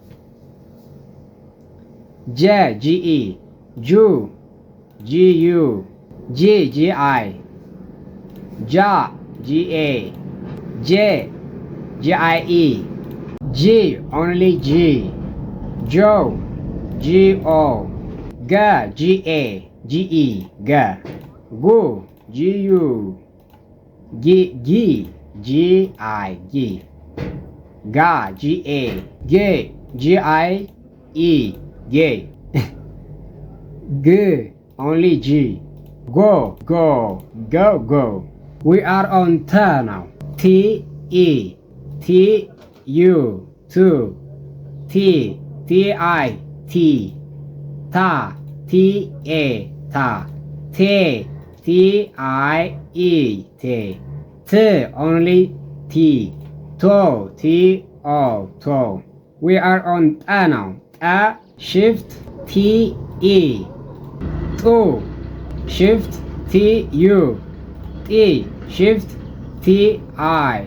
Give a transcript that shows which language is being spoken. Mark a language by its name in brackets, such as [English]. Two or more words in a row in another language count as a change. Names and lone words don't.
[English] J. G-E. Ju. G-U. G. G-I. Ja. G-A. J. G-I-E. G. Only G. Jo. G-O. Ga. G-A. G-E. Ga. Gu. G-U. Gi. Gi. G-I. Gi. Ga. G-A. Ge. G-I-E. Ge. G. Only G. Go. Go. Go. Go. We are on T now. T-E. T-U. Tu. T. T-I. T. Ta. T-A. Ta. Te. T-I-E. Te. T. Only T. To. T-O. To. We are on A now. A. Shift T-E. Tu. Shift T-U. T. Shift T-I.